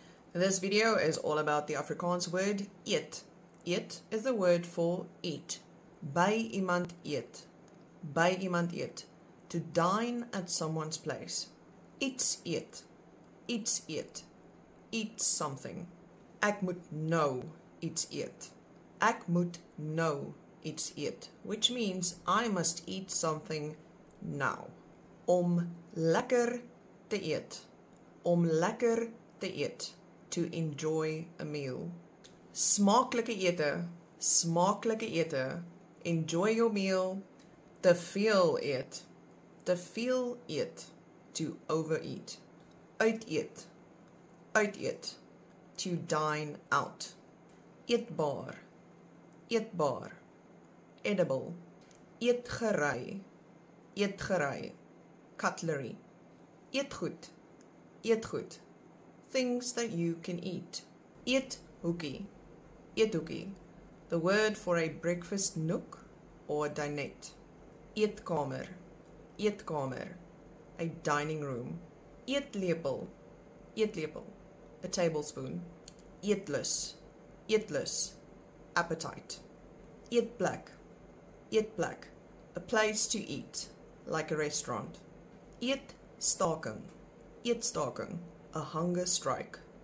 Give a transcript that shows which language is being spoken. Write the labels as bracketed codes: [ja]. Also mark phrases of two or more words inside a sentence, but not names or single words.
[en] This video is all about the Afrikaans word eet. Eet is the word for eat. [af] By iemand eet. By iemand eet. [en] To dine at someone's place. [af] Iets eet. Iets eet. [en] Eat something. [af] Ek moet nou iets eet. Ek moet nou iets eet. [en] Which means I must eat something now. [af] Om lekker te eet. Om lekker te eet. [en] To enjoy a meal. [af] Smaaklike ete. Smaaklike ete. [en] Enjoy your meal. [af] Te veel eet. Te veel eet. [en] To overeat. [af] Uit eet. Uit eet. [en] To dine out. [af] Eetbaar. Eetbaar. Edible. Eetgerei. Eetgerei. Cutlery. Eetgoed. Eetgoed. [en] Things that you can eat. Eethoekie. [af] Eethoekie. [en] The word for a breakfast nook or dinette. [af] Eetkamer. Eetkamer. [en] A dining room. [af] Eetlepel. Eetlepel. [en] A tablespoon. [af] Eetlus. Eetlus. Appetite. Eetplek. Eetplek. [en] A place to eat, like a restaurant. [af] Eetstaking. Eetstaking. [en] A hunger strike.